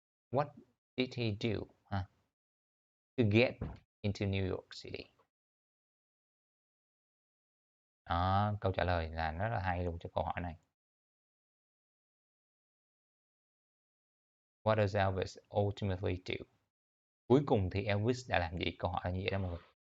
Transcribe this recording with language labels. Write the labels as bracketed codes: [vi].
[en] What did he do to get into New York City? [vi] Đó, câu trả lời là rất là hay luôn cho câu hỏi này. [en] What does Elvis ultimately do? [vi] Cuối cùng thì Elvis đã làm gì? Câu hỏi là như vậy đó mọi người.